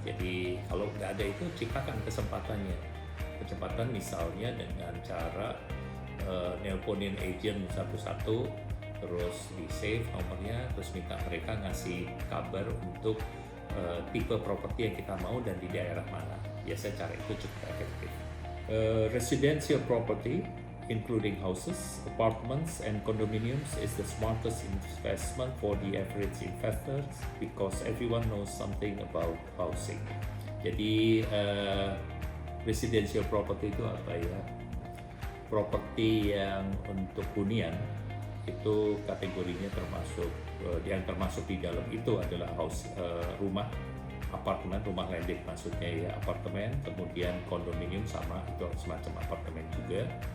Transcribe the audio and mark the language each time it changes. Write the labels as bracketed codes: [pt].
[id] Jadi kalau nggak ada itu, ciptakan kesempatannya. Kecepatan misalnya dengan cara nelponin agent satu-satu, terus di save nomornya, terus minta mereka ngasih kabar untuk tipe properti yang kita mau dan di daerah mana. Biasanya cara itu cukup efektif. [en] Residential property including houses, apartments, and condominiums is the smartest investment for the average investors because everyone knows something about housing. [id] Jadi residential property itu apa ya? Properti yang untuk hunian itu kategorinya termasuk yang termasuk di dalam itu adalah rumah, apartemen, rumah landed maksudnya ya, apartemen, kemudian kondominium sama itu semacam apartemen juga.